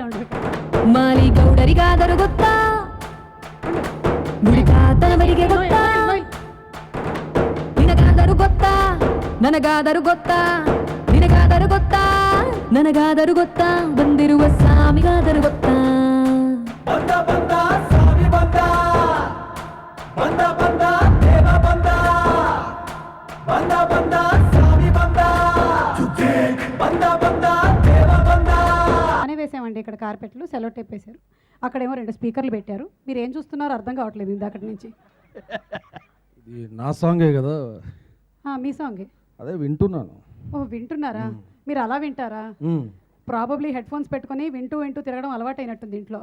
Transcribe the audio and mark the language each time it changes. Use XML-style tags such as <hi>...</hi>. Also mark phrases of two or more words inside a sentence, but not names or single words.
<kn>ಮಾಲಿಗೌಡರಿಗಾದರೂ ಗೊತ್ತಾ, ನುಡಿತಾತನವರಿಗೆ ಗೊತ್ತಾ, ನಿನಗಾದರೂ ಗೊತ್ತಾ, ನನಗಾದರೂ ಗೊತ್ತಾ, ನಿನಗಾದರೂ ಗೊತ್ತಾ, ನನಗಾದರೂ ಗೊತ್ತಾ, ಬಂದಿರುವ ಸ್ವಾಮಿಗಾದರೂ ಗೊತ್ತಾ. ಬಂದ ಬಂದ ಸ್ವಾಮಿ ಬಂದ ಬಂದ ಬಂದ ದೇವ ಬಂದ ಬಂದ ಬಂದ ಸ್ವಾಮಿ ಬಂದ ಬಂದ ಬಂದ ದೇವ ಬಂದ</kn> <te>అనే వేసామండి. ఇక్కడ కార్పెట్లు సెలో టేప్ వేశారు, అక్కడేమో 2 స్పీకర్లు పెట్టారు. మీరు ఏం చూస్తున్నారో అర్థం కావట్లేదు ఇందాకటి నుంచి. ఇది నా సాంగే కదా, మీ సాంగే అదే వింటున్నాను. ఓ వింటున్నారా? మీరు అలా వింటారా?</te> <en>probably head phones</en> <te>పెట్టుకొని వింటూ వింటూ తిరగడం అలవాటు అయినట్టుంది ఇంట్లో.</te>